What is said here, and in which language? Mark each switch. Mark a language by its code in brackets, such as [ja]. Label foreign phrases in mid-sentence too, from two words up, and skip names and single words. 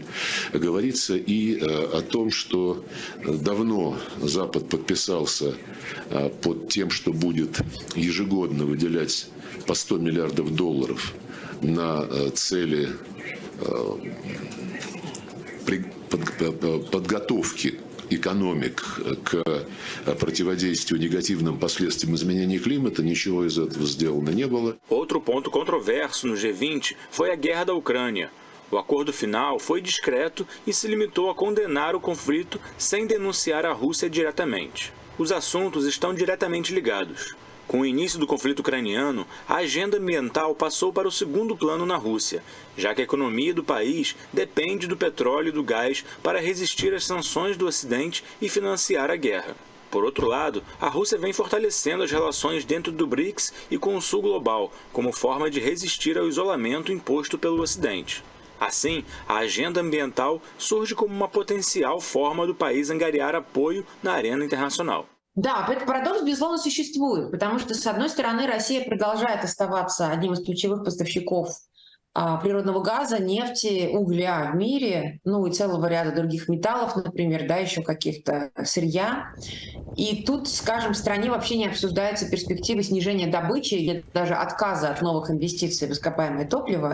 [ru] Говорится и о том, что давно Запад подписался под тем, что будет ежегодно выделять по 100 миллиардов долларов на цели подготовки экономик к противодействию негативным последствиям изменения климата, ничего из этого сделано не было. [pt] Outro ponto controverso no G20 foi a guerra da Ucrânia. O acordo final foi discreto e se limitou a condenar o conflito sem denunciar a Rússia diretamente. Os assuntos estão diretamente ligados. Com o início do conflito ucraniano, a agenda ambiental passou para o segundo plano na Rússia, já que a economia do país depende do petróleo e do gás para resistir às sanções do Ocidente e financiar a guerra. Por outro lado, a Rússia vem fortalecendo as relações dentro do BRICS e com o Sul global, como forma de resistir ao isolamento imposto pelo Ocidente. Assim, a agenda ambiental surge como uma potencial forma do país angariar apoio na arena internacional. [ru] Да, этот парадокс, безусловно, существует, потому что, с одной стороны, Россия продолжает оставаться одним из ключевых поставщиков природного газа, нефти, угля в мире, ну и целого ряда других металлов, например, да, еще каких-то сырья. И тут, скажем, в стране вообще не обсуждается перспектива снижения добычи или даже отказа от новых инвестиций в ископаемое топливо.